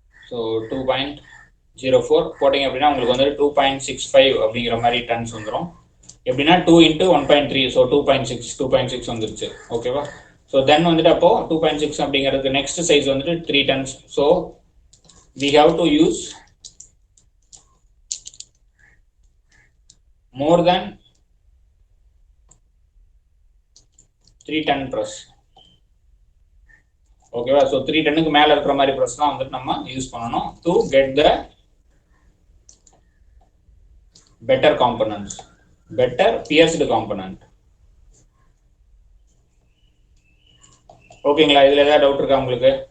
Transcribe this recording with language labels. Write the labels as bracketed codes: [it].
[ta] So 2.04 போட்டிங்க அப்படின்னா உங்களுக்கு வந்து 2.65 அப்படிங்கிற மாதிரி டன்ஸ் வந்துடும். எப்படின்னா 2 into 1.3, ஸோ 2.6 வந்துருச்சு. ஓகேவா? ஸோ தென் வந்துட்டு அப்போ 2.6 அப்படிங்கிறதுக்கு நெக்ஸ்ட் சைஸ் வந்துட்டு 3 tons. [en] So we have to use more than 3 ton press. [ta] ஓகேவா? ஸோ 3 டன்னுக்கு மேல இருக்கிற மாதிரி ப்ரெஸ் தான் வந்துட்டு நம்ம யூஸ் பண்ணணும் [en] To get the better components, better pierced component. [ta] ஓகேங்களா? இதுல ஏதாவது டவுட் இருக்கா உங்களுக்கு?